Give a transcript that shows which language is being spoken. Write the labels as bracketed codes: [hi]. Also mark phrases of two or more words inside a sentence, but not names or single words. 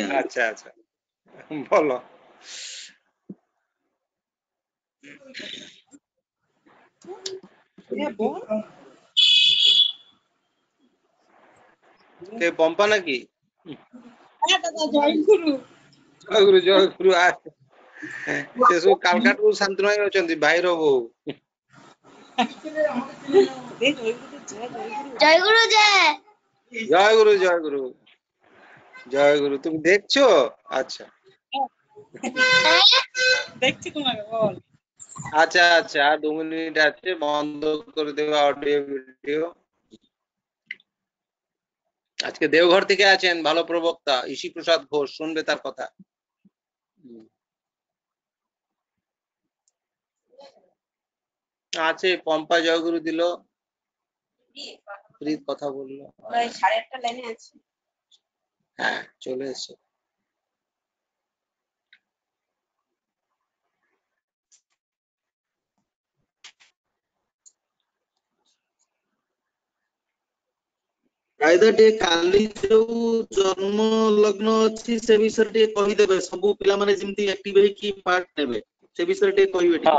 [or] ଆଚ୍ଛା ଆଚ୍ଛା ଭଲ। କେ ପମ୍ପା ନା କି? ଜୟଗୁରୁ ଜୟଗୁରୁ ସେ ସବୁ କାଲକାଟାରୁ ଶାନ୍ତନୁ ଭାଇ ଅଛନ୍ତି ଭାଇର ବୋଉ। [bn] জয়গুরু জয় জয়গুরু জয়গুরু জয়গুরু তুমি দেখছো? আচ্ছা আচ্ছা আচ্ছা আর 2 মিনিট আছে বন্ধ করে দেবে অডিও ভিডিও। আজকে দেওঘর থেকে আছেন ভালো প্রবক্তা ইশি প্রসাদ ঘোষ, শুনবে তার কথা। আছে পম্পা জয়গুরু দিল ফ্রি কথা বললো। 8:30 লাইনে আছে। হ্যাঁ চলে এসো। [or] ରାଇଦା ଟିକେ କାଲି ଯୋଉ ଜନ୍ମ ଲଗ୍ନ ଅଛି ସେ ବିଷୟରେ ଟିକେ କହିଦେବେ ସବୁ ପିଲାମାନେ ଯେମିତି ଆକ୍ଟିଭ ହେଇକି ପାର୍ଟ ନେବେ ସେ ବିଷୟରେ ଟିକେ କହିବେ ଟିକେ।